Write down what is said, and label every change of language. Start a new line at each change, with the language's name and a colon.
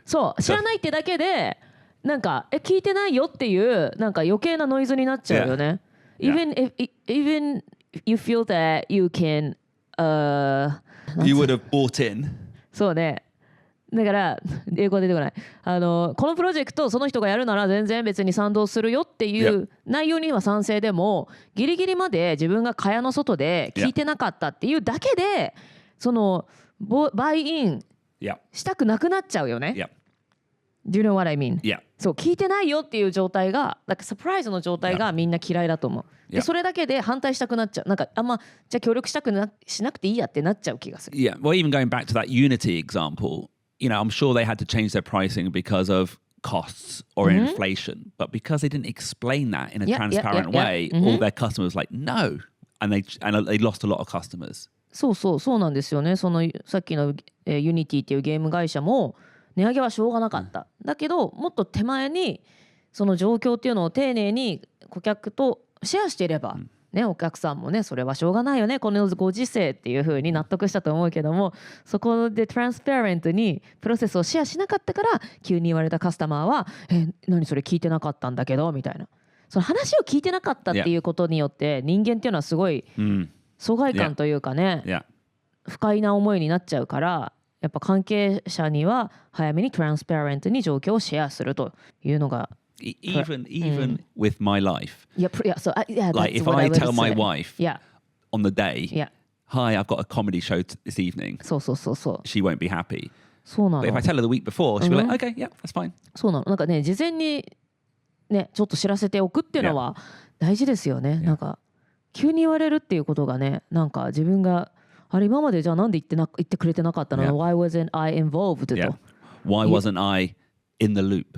Japanese: そう知らないってだけでなんか聞いてないよっていうなんか余計なノイズになっちゃうよね。
English: Even if you feel that you can You would have bought in.
Japanese: そうね。だから英語出てこない。このプロジェクトをその人がやるなら全然別に賛同するよっていう内容には賛成でも、ギリギリまで自分が蚊帳の外で聞いてなかったっていうだけで、そのバイインしたくなくなっちゃうよね。
English: Yeah. Do you know what I mean? Yeah.
Japanese: そう聞いてないよっていう状態が、なんかサプライズの状態がみんな嫌いだと思う。でそれだけで反対したくなっちゃう。なんかあんまじゃあ協力しなくていいやってなっちゃう気がする。 Yeah.
English: Well, even going back to that Unity example, you know, I'm sure they had to change their pricing because of costs or inflation, but because they didn't explain that in a transparent way, all their customers were like, no, and they lost a lot of customers.
Japanese: そうなんですよね。そのさっきのUnityっていうゲーム会社も値上げはしょうがなかった。だけどもっと手前にその状況っていうのを丁寧に顧客とシェアしていれば、ね、お客さんもねそれはしょうがないよねこのご時世っていう風に納得したと思うけども、そこでトランスパレントにプロセスをシェアしなかったから急に言われたカスタマーは何それ聞いてなかったんだけどみたいな、その話を聞いてなかったっていうことによって人間っていうのはすごい疎外感というかね、不快な思いになっちゃうから、やっぱ関係者には早めにトランスパレントに状況をシェアするというのが
English: even with my life. Yeah, yeah, like if I tell my wife on the day, hi, I've got a comedy show this evening.
Japanese: そう。
English: She won't be happy.
Japanese: そうなの。
English: But if I tell her the week before, she'll be like, okay, yeah, that's fine.
Japanese: そうなの。なんかね、事前にね、ちょっと知らせておくっていうのは大事ですよね。なんか急に言われるっていうことがね、なんか自分があれ今までじゃあなんで言ってくれてなかったの？
English: Why wasn't I involved? と。 Why wasn't I in the loop?